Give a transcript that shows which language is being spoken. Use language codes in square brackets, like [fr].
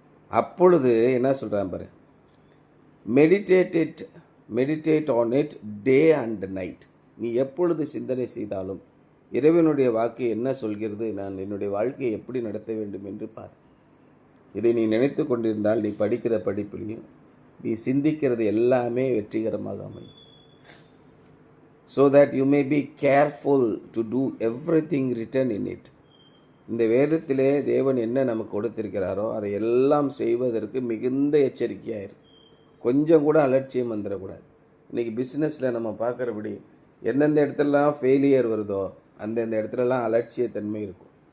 [ta] அப்பொழுது என்ன சொல்கிறான் பாரு, [en] Meditate on it day and night. [ta] நீ எப்பொழுது சிந்தனை செய்தாலும் இறைவனுடைய வாக்கு என்ன சொல்கிறது, நான் என்னுடைய வாழ்க்கையை எப்படி நடத்த வேண்டும் என்று பார். இதை நீ நினைத்து கொண்டிருந்தால் நீ படிக்கிற படிப்பிலையும் நீ சிந்திக்கிறது எல்லாமே வெற்றிகரமாக அமையும். [en] So that you may be careful to do everything written in it. [ta] இந்த வேதத்திலே தேவன் என்ன நமக்கு கொடுத்திருக்கிறாரோ அதை எல்லாம் செய்வதற்கு மிகுந்த எச்சரிக்கையாயிரு. கொஞ்சம் கூட அலட்சியம் வந்துடக்கூடாது. இன்றைக்கி பிஸ்னஸில் நம்ம பார்க்குறபடி எந்தெந்த இடத்துலலாம் ஃபெயிலியர் வருதோ அந்தந்த இடத்துலலாம் அலட்சியத்தன்மை இருக்கும்.